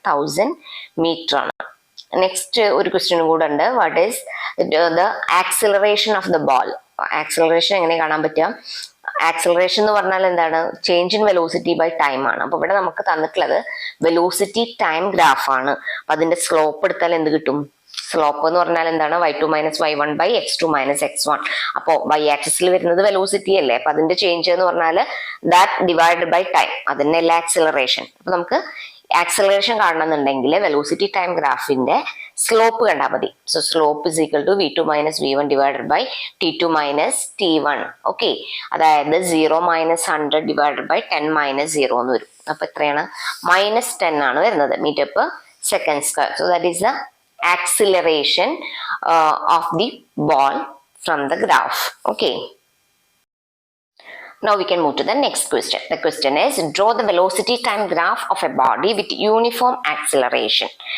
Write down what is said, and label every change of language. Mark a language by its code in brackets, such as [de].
[ml] 1000 metre ആണ്. Next ഒരു ക്വസ്റ്റ്യനും കൂടെ ഉണ്ട്. [en] What is the acceleration of the ball? [ml] Acceleration എങ്ങനെ കാണാൻ പറ്റുക? ആക്സിലറേഷൻ എന്ന് പറഞ്ഞാൽ എന്താണ്? [en] change in velocity by time [ml] ആണ്. അപ്പൊ ഇവിടെ നമുക്ക് തന്നിട്ടുള്ളത് വെലോസിറ്റി ടൈം ഗ്രാഫ് ആണ്. അപ്പൊ അതിന്റെ സ്ലോപ്പ് എടുത്താൽ എന്ത് കിട്ടും? സ്ലോപ്പ് എന്ന് പറഞ്ഞാൽ എന്താണ്? [en] y2 minus y1 by x2 minus x1. [ml] അപ്പോ y ആക്സിസിൽ വരുന്നത് വെലോസിറ്റി അല്ലേ? അപ്പൊ അതിന്റെ ചേഞ്ച് എന്ന് പറഞ്ഞാൽ [en] that divided by time, [ml] അതിനല്ല ആക്സിലറേഷൻ. അപ്പൊ നമുക്ക് ആക്സിലറേഷൻ കാണണമെന്നുണ്ടെങ്കിൽ വെലോസിറ്റി ടൈം ഗ്രാഫിന്റെ സ്ലോപ്പ് കണ്ടാൽ മതി. [en] So slope is equal to V2 minus V1 divided by T2 minus T1. [ml] Okay, അതായത് 0 മൈനസ് 100 ഡിവൈഡഡ് ബൈ 10 മൈനസ് 0 എന്ന് വരും. അപ്പൊ എത്രയാണ്? -10 ആണ് വരുന്നത് metre per second square. [en] So that is the acceleration of the ball from the graph. Okay. Now we can move to the next question. The question is, draw the velocity time graph of a body with uniform acceleration.